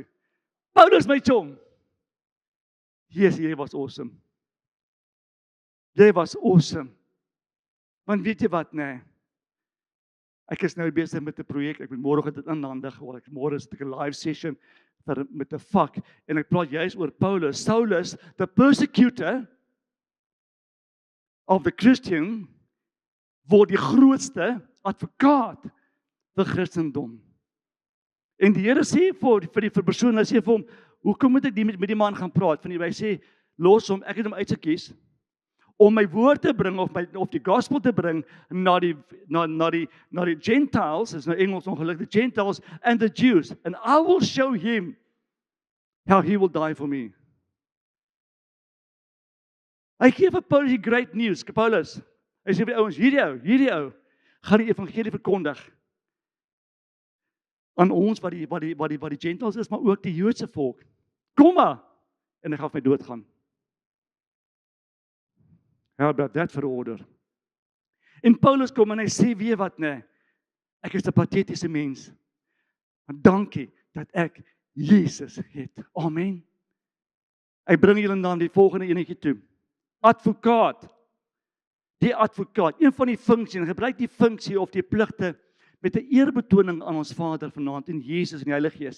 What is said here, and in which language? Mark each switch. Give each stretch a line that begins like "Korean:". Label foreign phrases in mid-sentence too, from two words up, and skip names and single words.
Afrikaans: Paulus my chom. Jesus, jy was awesome. Jy was awesome. Want weet jy wat, nee? Ek is nou besig met 'n projek. Ek moet môre dit inhandig. Môre is 'n live session met 'n vak en ek praat juist oor Paulus. Saulus,
English: the persecutor of the Christian,
Afrikaans: word die grootste advokaat vir Christendom. En die Here sê vir die persoon, hy sê vir hom, hoekom moet ek met die man gaan praat? Van hy sê, los hom, ek het hom uitgekies om my woord te bring of die gospel te bring na die Gentiles, is nou Engels ongelukkig,
English: the Gentiles and the Jews, and I will show him how he will die for me.
Afrikaans: Hy gee vir Paulus die
English: great news.
Afrikaans: Paulus, hy sê vir ouens, hierdie ou gaan die evangelie verkondig aan ons wat die Gentiles is, maar ook die Joodse volk. Kom maar, en hy gaan vir my doodgaan.
English: How about that for order?
Afrikaans: En Paulus kom en hy sê, weet wat nee, ek is 'n patetiese mens. Maar dankie dat ek Jesus het. Amen. Hy bring julle dan die volgende enetjie toe. Advokaat. Die advokaat, een van die funksies, gebruik die funksie of die pligte met 'n eerbetoning aan ons Vader vanaand en Jesus en die Heilige Gees.